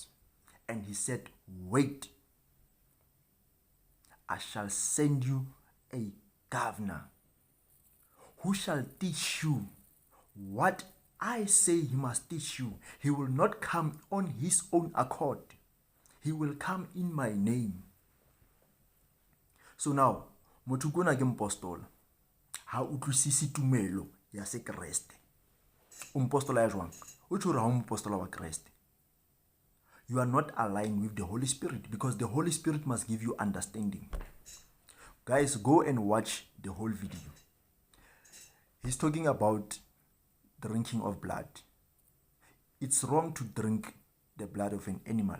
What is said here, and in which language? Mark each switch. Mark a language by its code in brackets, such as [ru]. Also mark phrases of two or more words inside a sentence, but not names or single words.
[en] And he said, wait, I shall send you a governor who shall teach you what I say he must teach you. He will not come on his own accord. He will come in my name. So now, [st] motho kona ke mopostola. Ha utlwisisi tumelo ya se Kriste. Umpostola ya jwang? O tshwere ha umpostola wa Kriste. [en] You are not aligned with the Holy Spirit because the Holy Spirit must give you understanding. Guys, go and watch the whole video. He's talking about drinking of blood. It's wrong to drink the blood of an animal.